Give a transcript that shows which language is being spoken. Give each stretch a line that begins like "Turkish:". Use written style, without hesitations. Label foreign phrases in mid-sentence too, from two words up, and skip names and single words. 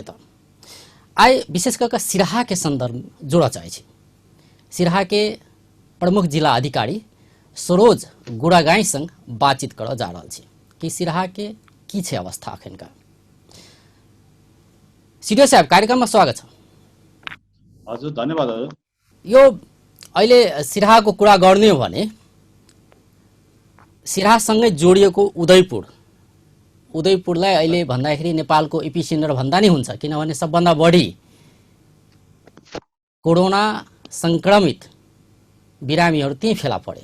Maithili: त आइ विशेष करके सिराहा के संदर्भ जोड़ चाहे छी। सिराहा के प्रमुख जिला अधिकारी सरोज गुड़ागाई संग बातचीत कर जा रहल छी कि सिराहा के की छै अवस्था अखन का। सीडीओ साहब, कार्यक्रम में स्वागत छ।
Nepali: हजुर, धन्यवाद हजुर। यो अहिले सिराहाको कुरा गर्ने हो भने सिराहासँगै जोडिएको उदयपुरलाई अहिले भन्दाखेरि नेपालको एपिसेन्टर भन्दा नि हुन्छ, किनभने सबभन्दा बढी कोरोना संक्रमित बिरामीहरू त्यही फेला परे।